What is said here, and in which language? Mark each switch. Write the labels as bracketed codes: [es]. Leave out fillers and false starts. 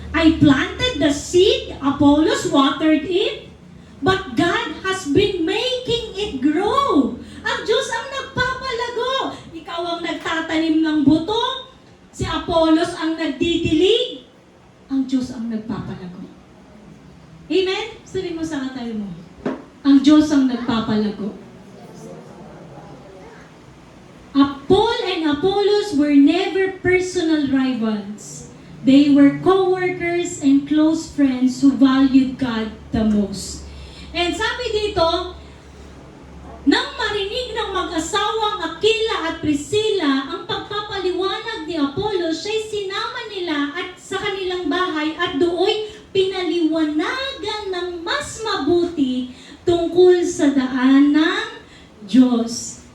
[en] I planted the seed, Apollos watered it, but God has been making it grow. [tl] Ang Diyos ang nagpapalago. Ikaw ang nagtatanim ng buto, si Apollos ang nagdidilig, ang Diyos ang nagpapalago. Amen? Sabi mo sa katabi mo, ang Diyos ang nagpapalago. [en] Paul and Apollos were never personal rivals. They were co-workers and close friends who valued God the most. [tl] And sabi dito, nang marinig ng mag-asawang Aquila at Priscilla ang pagpapaliwanag ni Apollos, siya'y sinama nila at sa kanilang bahay at dooy pinaliwanagan ng mas mabuti tungkol sa daan ng Diyos.